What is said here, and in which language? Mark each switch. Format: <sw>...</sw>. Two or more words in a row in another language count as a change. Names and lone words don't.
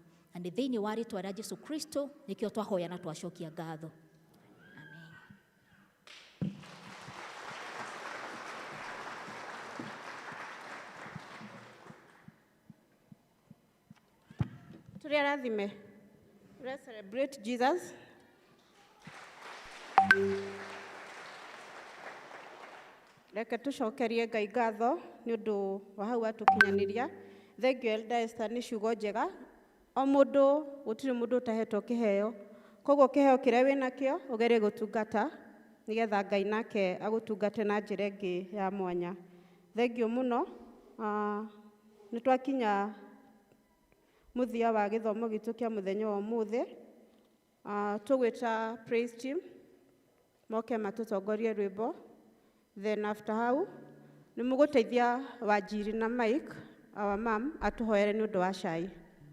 <ki>Na nĩ thĩinĩ wa rĩĩtwa rĩa Jesũ Kristo nĩkĩo twahoya na twacokia ngatho. Tũrĩa rathime.</ki> <en>Let's celebrate Jesus.</en> <ki>Reke tũcokerie Ngai ngatho nĩ ũndũ wa hau atũkinyanĩria. Thengiũ Elder Esther nĩ ciugo njega. O mũndũ, gũtirĩ mũndũ ũtahetwo kĩheo. Koguo kĩheo kĩrĩa wĩnakĩo ũgerie gũtungata nĩgetha Ngai nake agũtungate na njĩra ĩngĩ ya mwanya. Thengiũ mũno. Nĩ twakinya mũthia wa gĩthomo gitũ kĩa mũthenya wa ũmũthĩ. Tũgwĩta</ki> <en>praise team</en> <ki>moke matũtongorie rwĩmbo,</ki> <en>then after</en> <ki>hau nĩ mũgũteithia Wanjiri na Mike,</ki> <en>our mom,</en> <ki>atũhoere nĩ ũndũ wa cai.</ki>